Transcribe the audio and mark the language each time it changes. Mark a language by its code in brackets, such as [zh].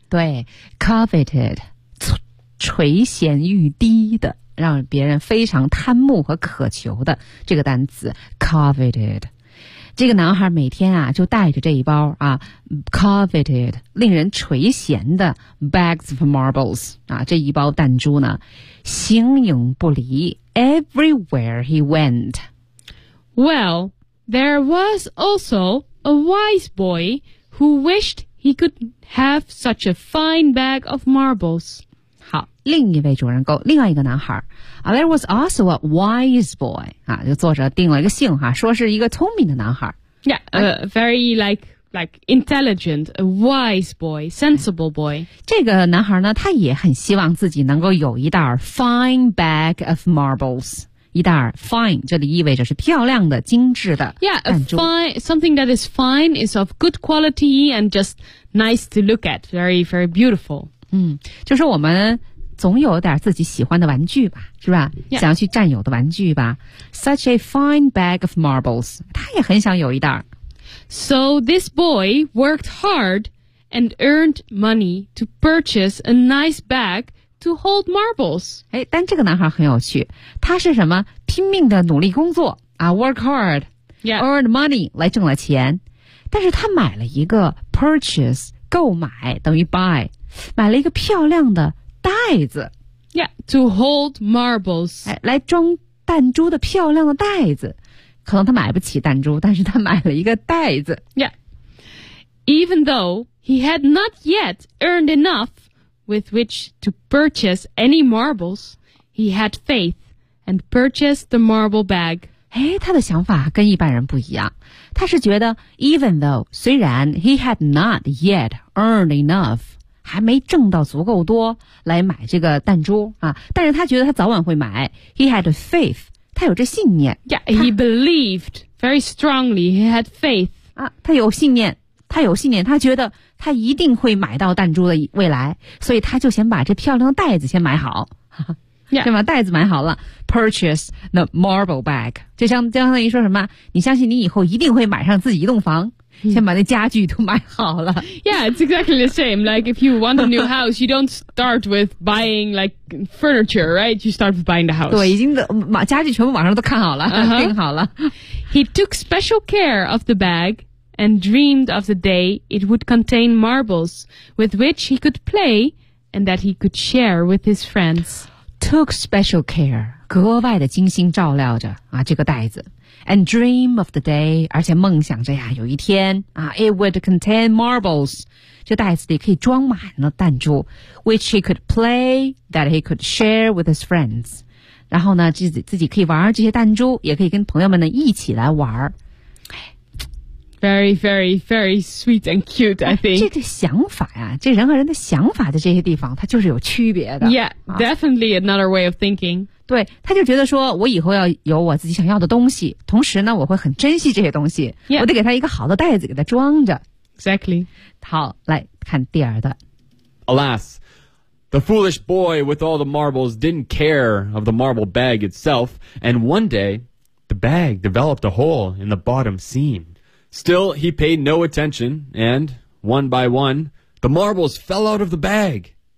[zh] 对 coveted 垂涎欲滴的让别人非常贪慕和渴求的这个单词 coveted 这个男孩每天啊就带着这一包啊 coveted 令人垂涎的 [en] bags of marbles [zh] 啊这一包弹珠呢形影不离 [en] everywhere he went Well, there was also a wise boy who wished he couldhave such a fine bag of marbles. [zh] 好，另一位主人公，另外一个男孩。 [en] There was also a wise boy. [zh] 啊，就作者定了一个姓哈，说是一个聪明的男孩。 [en] Yeah, very like intelligent, a wise boy, sensible boy. [zh] 这个男孩呢，他也很希望自己能够有一袋 [en] fine bag of marbles. [zh] 一袋 fine 这里意味着是漂亮的精致的弹珠 [en] Yeah, something that is fine is of good quality and just nice to look at, very, very beautiful. [zh] 嗯，就是我们总有点自己喜欢的玩具吧，是吧？ [en] Yeah. [zh] 想要去占有的玩具吧。 [en] Such a fine bag of marbles, [zh] 他也很想有一袋。 [en] So this boy worked hard and earned money to purchase a nice bag,To hold marbles. [zh] 哎，但这个男孩很有趣，他是什么？拼命的努力工作啊 ， [en] work hard, yeah, earn money [zh] 来挣了钱。但是他买了一个 purchase 购买等于 buy， 买了一个漂亮的袋子 [en] ，yeah, to hold marbles， [zh] 哎，来装弹珠的漂亮的袋子。可能他买不起弹珠，但是他买了一个袋子 [en] ，yeah. Even though he had not yet earned enough. With which to purchase any marbles, he had faith and purchased the marble bag. [zh] 哎，他的想法跟一般人不一样。他是觉得 [en] even though, [zh] 虽然 [en] he had not yet earned enough, [zh] 还没挣到足够多来买这个弹珠啊，但是他觉得他早晚会买。 [en] He had faith, [zh] 他有这信念。 [en] Yeah, he believed very strongly, he had faith. [zh] 啊，他有信念。他有信念，他觉得他一定会买到弹珠的未来，所以他就先把这漂亮的袋子先买好， [en] yeah. [zh] 先把袋子买好了 ， [en] purchase the marble bag， [zh] 就相当于说什么，你相信你以后一定会买上自己一栋房， mm. 先把那家具都买好了。 [en] Yeah, it's exactly the same. Like if you want a new house, you don't start with buying like furniture, right? You start with buying the house. [zh] 对，已经把家具全部网上都看好了，订、好了。 [en] He took special care of the bag. And dreamed of the day it would contain marbles with which he could play and that he could share with his friends. Took special care, [zh] 格外的精心照料着啊这个袋子 [en] And dream of the day, [zh] 而且梦想着呀有一天啊 [en] it would contain marbles. [zh] 这袋子里可以装满了弹珠 [en] which he could play, that he could share with his friends. [zh] 然后呢自己可以玩这些弹珠也可以跟朋友们呢一起来玩 [en] Very, very, very sweet and cute, I think. [zh] 这个想法呀、啊、这人和人的想法的这些地方它就是有区别的。 [en] Yeah, definitely another way of thinking. [zh] 对他就觉得说我以后要有我自己想要的东西同时呢我会很珍惜这些东西、 [en] yeah. [zh] 我得给他一个好的袋子给他装着。 [en] Exactly. [zh] 好来看第二的。 [en] Alas, the foolish boy with all the marbles didn't care of the marble bag itself, and one day, the bag developed a hole in the bottom seam. Still, he paid no attention, and one by one, the marbles fell out of the bag.